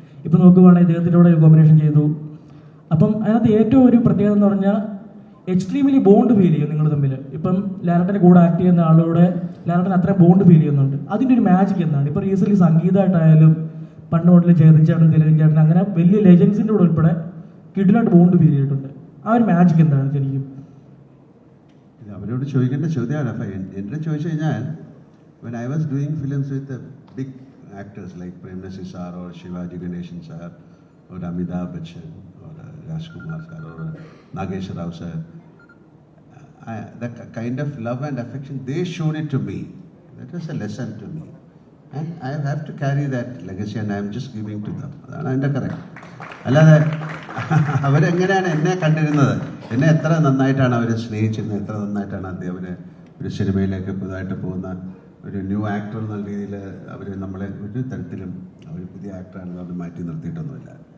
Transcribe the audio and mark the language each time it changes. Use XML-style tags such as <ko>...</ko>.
<ml>ഇപ്പോൾ നോക്കുവാണെങ്കിൽ ഇദ്ദേഹത്തിലൂടെ ഒരു കോമ്പിനേഷൻ ചെയ്തു. അപ്പം അതിനകത്ത് ഏറ്റവും ഒരു പ്രത്യേകത എന്ന് പറഞ്ഞാൽ എക്സ്ട്രീംലി ബോണ്ട് ഫീൽ ചെയ്യും നിങ്ങൾ തമ്മിൽ. ഇപ്പം ലാലേട്ടൻ്റെ കൂടെ ആക്ട് ചെയ്യുന്ന ആളുടെ ലാലേട്ടൻ അത്രയും ബോണ്ട് ഫീൽ ചെയ്യുന്നുണ്ട്. അതിൻ്റെ ഒരു മാജിക് എന്താണ്? ഇപ്പോൾ റീസെൻ്റ്ലി സംഗീതമായിട്ടായാലും പണ്ട് മുതൽ ചേതൻ ചേട്ടൻ, തിലകൻ ചേട്ടൻ, അങ്ങനെ വലിയ ലെജൻസിൻ്റെ കൂടെ ഉൾപ്പെടെ കിടിലായിട്ട് ബോണ്ട് ഫീൽ ചെയ്തിട്ടുണ്ട്. ആ ഒരു മാജിക് എന്താണ് ശരിക്കും? അവരോട് ചോദിക്കേണ്ട ചോദ്യമാണ്. അപ്പം എൻ്റെ ചോദിച്ചു കഴിഞ്ഞാൽ</ml> <en>when I was doing films with the big actors like Prem Nasir sir or Shivaji Ganeshan sir or Amitabh Bachchan or Rajkumar sir or Nagesh Rao sir, the kind of love and affection they showed it to me, that was a lesson to me, and I have to carry that legacy and I am just giving to them.</en> <ml>അതാണ് എൻ്റെ correct. അല്ലാതെ അവരെങ്ങനെയാണ് എന്നെ കണ്ടിരുന്നത്, എന്നെ എത്ര നന്നായിട്ടാണ് അവർ സ്നേഹിച്ചിരുന്നത്, എത്ര നന്നായിട്ടാണ് അദ്ദേഹം ഒരു സിനിമയിലേക്ക് പുതുതായിട്ട് പോകുന്ന ഒരു ന്യൂ ആക്ടർ എന്ന രീതിയിൽ അവർ നമ്മളെ ഒരു തരത്തിലും അവർ പുതിയ ആക്ടറാണെന്ന് അവർ മാറ്റി നിർത്തിയിട്ടൊന്നുമില്ല.</ml>